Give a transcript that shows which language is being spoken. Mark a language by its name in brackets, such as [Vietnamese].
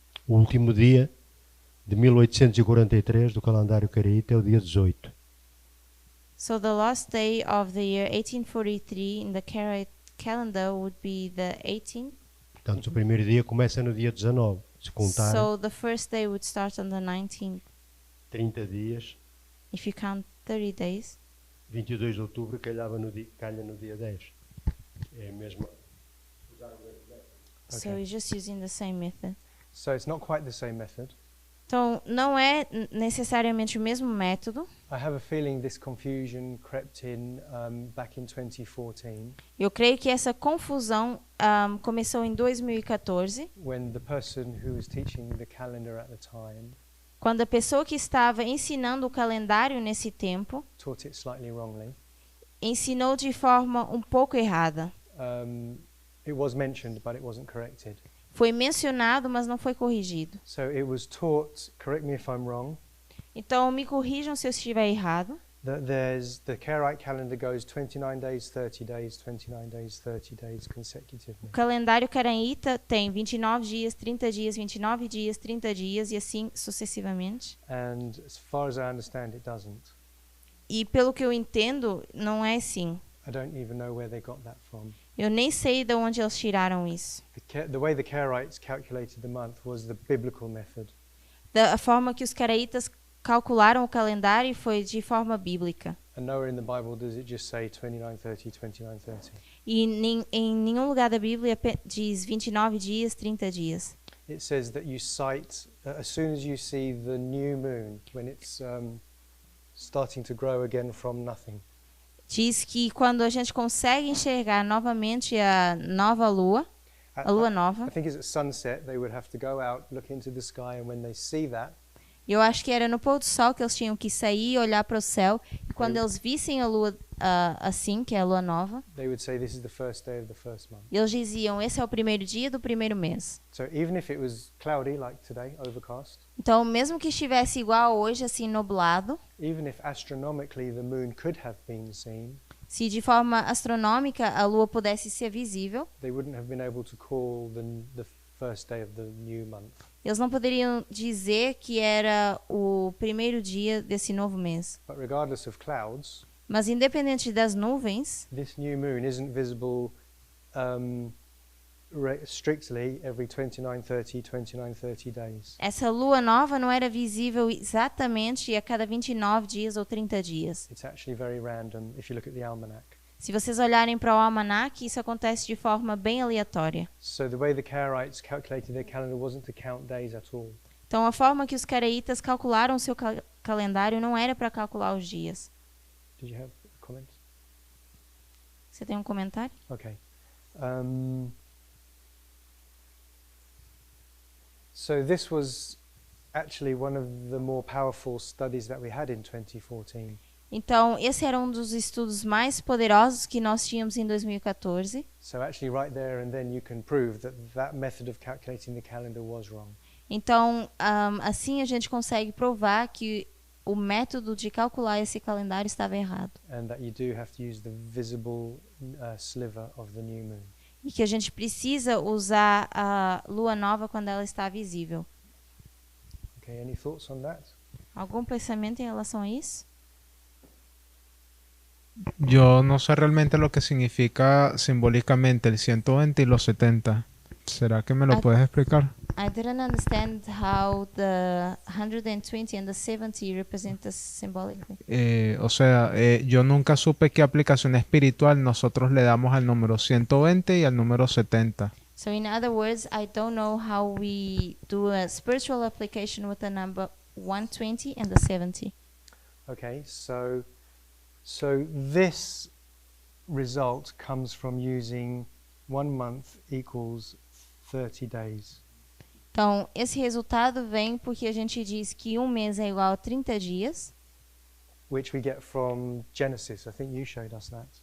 [Portuguese] O último dia de 1843 do calendário Caraíta é o dia 18. [English] So the last day of the year 1843 in the Karaite calendar would be the 18th. [Portuguese] Portanto, o primeiro dia começa no dia 19. Se contar [English] So the first day would start on the 19th. [Portuguese] 30 dias, [English] If you count 30 days. [Portuguese] 22 de outubro calha no dia 10. É a mesma. [English] So we're just using the same method. So it's not quite the same method. [Portuguese] Então não é necessariamente o mesmo método. [English] I have a feeling this confusion crept in back in 2014 [Portuguese] Eu creio que essa confusão começou em 2014, [English] when the person who was teaching the calendar at the time [Portuguese] quando a pessoa que estava ensinando o calendário nesse tempo [English] taught it slightly wrongly. [Portuguese] ensinou de forma um pouco errada. [English] It was mentioned, but it wasn't corrected. [Portuguese] Foi mencionado, mas não foi corrigido. [English] So it was taught, correct me if I'm wrong, [Portuguese] Então me corrijam se eu estiver errado, [English] The Karaite calendar goes 29 days, 30 days, 29 days, 30 days [Portuguese] O [English] consecutively. [Portuguese] calendário caraíta tem 29 dias, 30 dias, 29 dias, 30 dias e assim sucessivamente. [English] And as far as I understand, it doesn't. [Portuguese] E pelo que eu entendo, não é assim. [English] I don't even know where they got that from. [Portuguese] Eu nem sei de onde eles tiraram isso. [English] The way the Karaites calculated the month was the biblical method. [Portuguese] Da forma que os caraítas calcularam o calendário foi de forma bíblica. [English] And nowhere in the Bible does it just say 29, 30, 29, 30. [Portuguese] E em nenhum lugar da Bíblia diz 29 dias, 30 dias. [English] It says that you sight, as soon as you see the new moon, when it's starting to grow again from nothing. [Portuguese] Diz que quando a gente consegue enxergar novamente a nova lua, a lua nova, [English] I think it's at sunset, they would have to go out, look into the sky, and when they see that, [Portuguese] eu acho que era no pôr do sol que eles tinham que sair e olhar para o céu. E quando eles vissem a lua assim, que é a lua nova, [English] they would say this is the first day of the first month. [Portuguese] eles diziam, esse é o primeiro dia do primeiro mês. [English] So even if it was cloudy like today, overcast, [Portuguese] Então, mesmo que estivesse igual hoje, assim, nublado, [English] even if astronomically the moon could have been seen, [Portuguese] se de forma astronômica a lua pudesse ser visível, [English] they wouldn't have been able to call the first day of the new month. [Portuguese] eles não poderiam dizer que era o primeiro dia desse novo mês. [English] But regardless of clouds, [Portuguese] Mas independente das nuvens, [English] this new moon isn't visible strictly every 29, 30, 29, 30 days. [Portuguese] essa lua nova não era visível exatamente a cada 29 dias ou 30 dias. [English] It's actually very random if you look at the almanac. [Portuguese] Se vocês olharem para o almanaque, isso acontece de forma bem aleatória. [English] So the way the Karaites calculated their calendar wasn't to count days at all. [Portuguese] Então, a forma que os caraítas calcularam seu calendário não era para calcular os dias. [English] Did you have a comment? [Portuguese] Você tem um comentário? [English] Okay. So this was actually one of the more powerful studies that we had in 2014. [Portuguese] Então, esse era um dos estudos mais poderosos que nós tínhamos em 2014. [English] So actually right there and then you can prove that that method of calculating the calendar was wrong. [Portuguese] Então, assim a gente consegue provar que o método de calcular esse calendário estava errado. [English] And that you do have to use the visible sliver of the new moon. [Portuguese] E que a gente precisa usar a lua nova quando ela está visível. [English] Okay, any thoughts on that? [Portuguese] Algum pensamento em relação a isso? [Spanish] Yo no sé realmente lo que significa simbólicamente el 120 y los 70. ¿Será que me lo puedes explicar? [English] I didn't understand how the 120 and the 70 represent us symbolically. [Spanish] O sea, yo nunca supe qué aplicación espiritual nosotros le damos al número 120 y al número 70. [English] So in other words, I don't know how we do a spiritual application with the number 120 and the 70. Okay, so this result comes from using 1 month equals 30 days. [Portuguese] Então, esse resultado vem porque a gente diz que um mês é igual a 30 dias. [English] Which we get from Genesis. I think you showed us that.